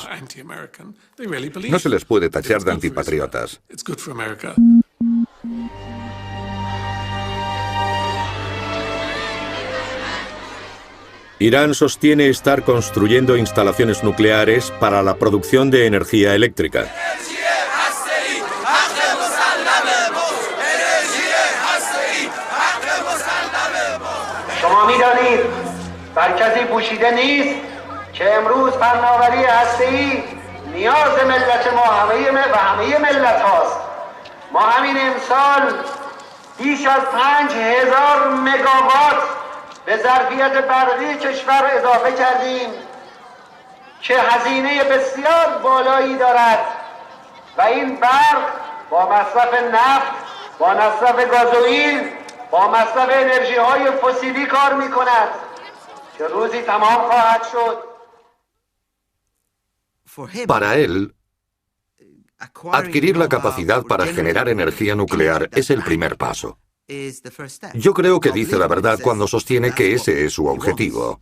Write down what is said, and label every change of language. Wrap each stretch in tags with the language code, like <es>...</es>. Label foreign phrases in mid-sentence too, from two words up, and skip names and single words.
<es>No se les puede tachar de antipatriotas. Irán sostiene estar construyendo instalaciones nucleares para la producción de energía eléctrica.</es> <fa>بر کسی پوشیده نیست که امروز فناوری هسته‌ای نیاز ملت ما همه ملت هاست. ما همین امسال بیش از 5000 مگاوات به ظرفیت برقی کشور اضافه کردیم که هزینه بسیار بالایی دارد و این برق با مصرف نفت، با مصرف گازوئیل، با مصرف انرژی های فسیلی کار می‌کند.</fa> <es>Para él, adquirir la capacidad para generar energía nuclear es el primer paso. Yo creo que dice la verdad cuando sostiene que ese es su objetivo.</es>